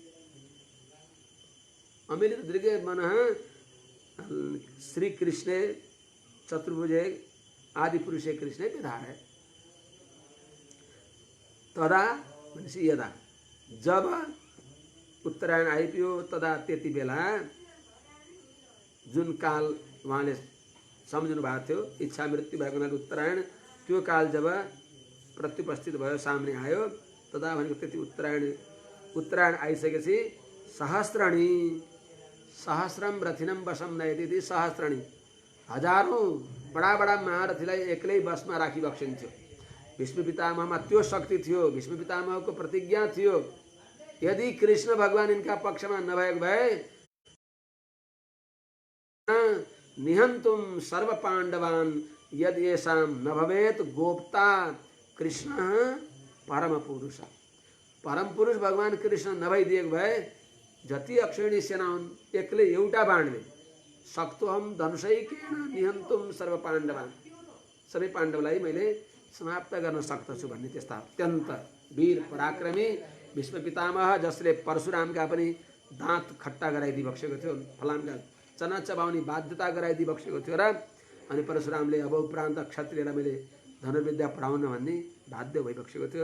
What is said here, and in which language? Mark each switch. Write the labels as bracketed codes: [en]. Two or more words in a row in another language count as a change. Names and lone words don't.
[sa] अमिलित दृग मनः श्री कृष्णे चतुर्भुजे आदिपुरुषे कृष्णे व्यधारयत्। [ne] तदा भनेपछि यदा, जब उत्तरायण आइपुग्यो तदा त्यति बेला जुन काल उहाँले सम्झिनु भएको थियो, इच्छा मृत्यु भएको हुनाले उत्तरायण, त्यो काल जब प्रत्युपस्थित भयो, सामने आयो, तदा भनेको त्यति उत्तरायण आइसकेपछि [sa] सहस्रणी सहस्रम रथिनम वशम नयति, [ne] सहस्रणी हजारौं बडा बडा महारथीलाई एक्लै बसमा राखिबक्सिन्थ्यो। भीष्म पितामहमा त्यो शक्ति थियो, भीष्म पितामहको प्रतिज्ञा थियो, यदि कृष्ण भगवान इनका पक्षमा नभएको भए [sa] निहन्तुम सर्व पाण्डवान यद येषां न भवेत गोप्ता कृष्ण परम पुरुष। [ne] परम पुरुष भगवान कृष्ण नभइदिएको भए जति अक्षौहिणी सेना हुन्, एक्लै एउटा बाणले [sa] सक्तोहम धनुषैकेन निहन्तुम सर्व पाण्डवान, [ne] सबै पाण्डवलाई मैले समाप्त गर्न सक्दछु भन्ने त्यस्ता अत्यन्त वीर पराक्रमी भीष्म पितामह, जसले परशुरामका पनि दाँत खट्टा गराइदिबक्सेको थियो, फलामका चना चबाउने बाध्यता गराइदिबक्सेको थियो र अनि परशुरामले अब उपरान्त क्षत्रियलाई मैले धनुर्विद्या पढाउन भन्ने बाध्य भइबक्सेको थियो।